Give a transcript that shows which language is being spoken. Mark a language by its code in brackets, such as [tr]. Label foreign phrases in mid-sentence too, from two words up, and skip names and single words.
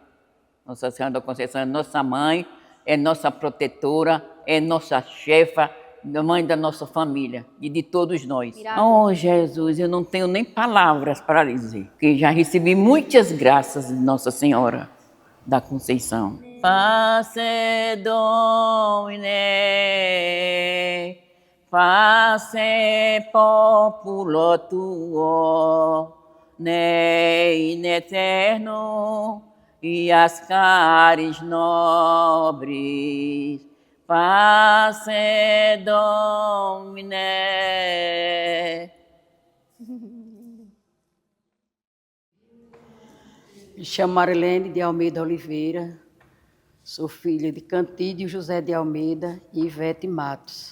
[pt] Nossa Senhora da Conceição é nossa mãe, é nossa protetora, é nossa chefa, mãe da nossa família e de todos nós. Oh, Jesus, eu não tenho nem palavras para dizer, porque já recebi muitas graças de Nossa Senhora da Conceição. [la] Pace Domine, pace populo tuo, ne in eterno, e as caris nobres, pace Domine. [pt] Me chamo Marilene de Almeida Oliveira, sou filha de Cantídio José de Almeida e Ivete Matos.